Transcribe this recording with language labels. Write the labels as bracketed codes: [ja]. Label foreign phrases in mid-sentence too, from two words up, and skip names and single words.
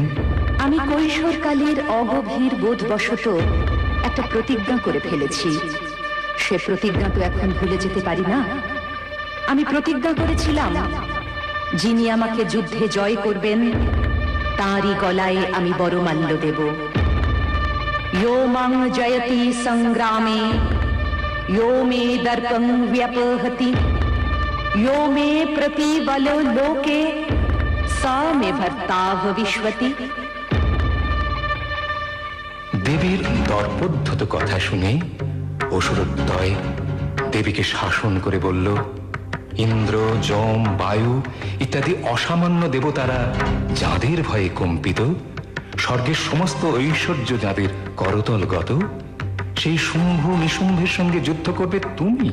[bn] আমি কৈশোরকালের অগভীর বোধবশত একটা প্রতিজ্ঞা করে ফেলেছি। সে প্রতিজ্ঞা তো এখন ভুলে যেতে পারি না। আমি প্রতিজ্ঞা করেছিলাম, যিনি আমাকে যুদ্ধে জয় করবেন তাঁরই গলায় আমি বরমাল্য দেব। [sa] यो मां जयति संग्रामे यो मे दर्पं व्यपहति यो मे प्रतिबलो लोके सा मे भर्ता भविष्यति। [bn] দেবীর দর্পোদ্ধত কথা শুনে অসুরদ্বয় দেবীকে শাসন করে বলল, ইন্দ্র, যম, বায়ু ইত্যাদি অসামান্য দেবতারা যাঁদের ভয়ে কম্পিত, স্বর্গের সমস্ত ঐশ্বর্য যাদের করতলগত, সেই শুম্ভ নিশুম্ভের সঙ্গে যুদ্ধ করবে তুমি?